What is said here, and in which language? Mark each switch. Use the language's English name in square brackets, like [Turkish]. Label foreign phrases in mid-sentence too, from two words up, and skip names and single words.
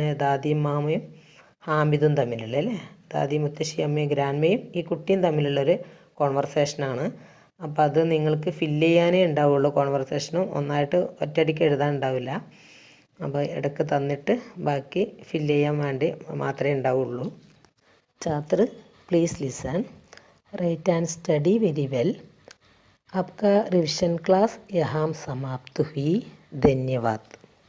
[Malayalam] ദാദിയും മാമയും ഹാമിദും തമ്മിലുള്ള, അല്ലേ ദാദി മുത്തശ്ശി അമ്മയും ഗ്രാൻഡ്മയും ഈ കുട്ടിയും തമ്മിലുള്ളൊരു കോൺവെർസേഷനാണ്. അപ്പോൾ അത് നിങ്ങൾക്ക് ഫില്ല് ചെയ്യാനേ ഉണ്ടാവുള്ളൂ. കോൺവെർസേഷനും ഒന്നായിട്ട് ഒറ്റയടിക്ക് എഴുതാൻ ഉണ്ടാവില്ല. അപ്പോൾ ഇടയ്ക്ക് തന്നിട്ട് ബാക്കി ഫില്ല് ചെയ്യാൻ വേണ്ടി മാത്രമേ ഉണ്ടാവുള്ളൂ. [English] छात्र please listen, write and study very well. [Hindi] आपका रिविजन क्लास यहाँ समाप्त हुई. धन्यवाद.